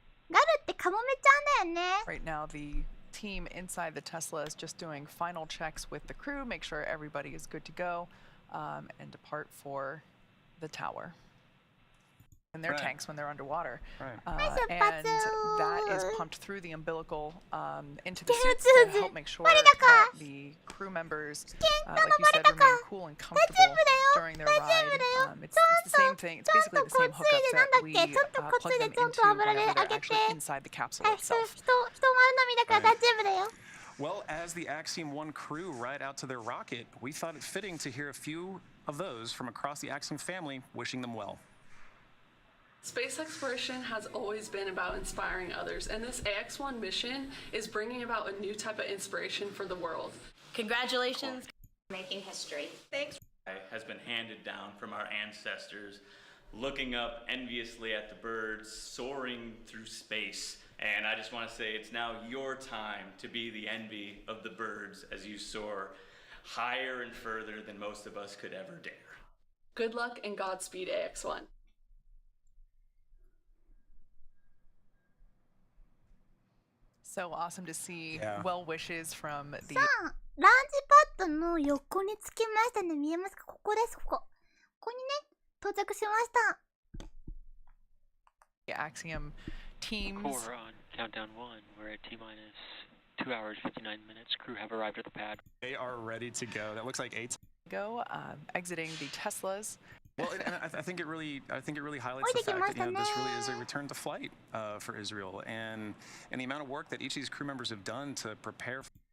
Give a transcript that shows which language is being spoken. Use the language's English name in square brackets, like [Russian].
[Japanese] ガルってカモメちゃんだよね。 [English] Right now, the team inside the Tesla is just doing final checks with the crew, make sure everybody is good to go, and depart for the tower. And their tanks when they're underwater. And that is pumped through the umbilical into the suits to help make sure that the crew members, like you said, remain cool and comfortable during their ride. It's the same thing. It's basically the same hookups that we plug them into whenever they're actually inside the capsule [Japanese] 人 [English] itself. [Japanese] 丸飲みだから大丈夫だよ。 [English] Well, as the Axiom-1 crew ride out to their rocket, we thought it fitting to hear a few of those from across the Axiom family wishing them well. Space exploration has always been about inspiring others, and this AX-1 mission is bringing about a new type of inspiration for the world. Congratulations, making history. Thanks. Has been handed down from our ancestors, looking up enviously at the birds soaring through space. And I just want to say it's now your time to be the envy of the birds as you soar higher and further than most of us could ever dare. Good luck and Godspeed, AX-1. So awesome to see well wishes from the [Japanese] さあ、ランジパッドの横につきましたね。見えますか？ここです、ここ。ここにね、到着しました。 [English] Axiom teams. Cool, we're on countdown 1. We're at T-minus 2 hours, 59 minutes. Crew have arrived at the pad. They are ready to go. That looks like 8. Go, exiting the Teslas. Well, and I think it really highlights the fact that this really is a return to flight for Israel, and the amount of work that each of these crew members have done to prepare.